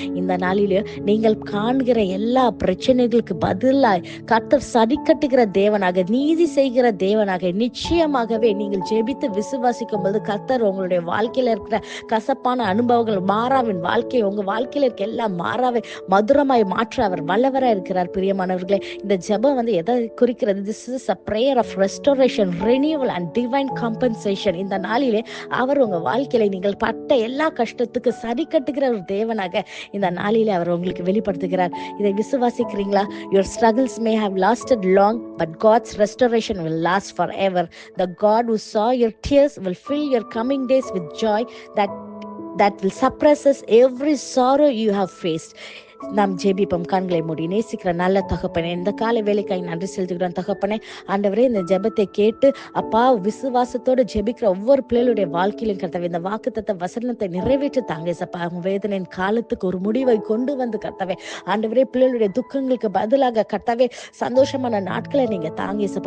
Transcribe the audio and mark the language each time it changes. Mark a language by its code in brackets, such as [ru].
[ta] இந்த நாளிலே நீங்கள் காண்கிற எல்லா பிரச்சனைகளுக்கு பதிலாய் கர்த்தர் சரி கட்டுகிற தேவனாக, நீதி செய்கிற தேவனாக நிச்சயமாகவே நீங்கள் ஜெபித்து விசுவாசிக்கும் போது கர்த்தர் உங்களுடைய வாழ்க்கையில இருக்கிற கசப்பான அனுபவங்கள், மாறாவின் வாழ்க்கை, உங்க வாழ்க்கையில இருக்க எல்லாம் மாறாவை மதுரமாய் மாற்ற அவர் வல்லவராய் இருக்கிறார். பிரியமானவர்களே, இந்த ஜெபம் வந்து எதை குறிக்கிறது? [en] This is a prayer of restoration, renewal and divine compensation. [ta] இந்த நாளிலே அவர் உங்க வாழ்க்கையில நீங்கள் பட்ட எல்லா கஷ்டத்துக்கு சரி கட்டுகிற ஒரு தேவனாக இந்த நாளிலே அவர் உங்களுக்கு வெளிப்படுத்துகிறார். இதை விசுவாசிக்கிறீங்களா? [en] Your struggles may have lasted long, but God's restoration will last forever. The God who saw your tears will fill your coming days with joy that will suppress every sorrow you have faced. [ta] நாம் ஜெபிப்போம். கண்களை மூடி. நேசிக்கிற நல்ல தகப்பனே, இந்த காலை வேலைக்காய் நன்றி செலுத்துகிறோம் தகப்பனே. ஆண்டவரே, இந்த ஜெபத்தை கேட்டு அப்பா விசுவாசத்தோடு ஜெபிக்கிற ஒவ்வொரு பிள்ளைகளுடைய வாழ்க்கையிலும் கர்த்தாவே இந்த வாக்குத்தத்த வசனத்தை நிறைவேற்றி தாங்க சப்பா. வேதனையின் காலத்துக்கு ஒரு முடிவை கொண்டு வந்து கர்த்தாவே ஆண்டவரே, பிள்ளைகளுடைய துக்கங்களுக்கு பதிலாக கர்த்தாவே சந்தோஷமான நாட்களை நீங்க தாங்க சப்பா.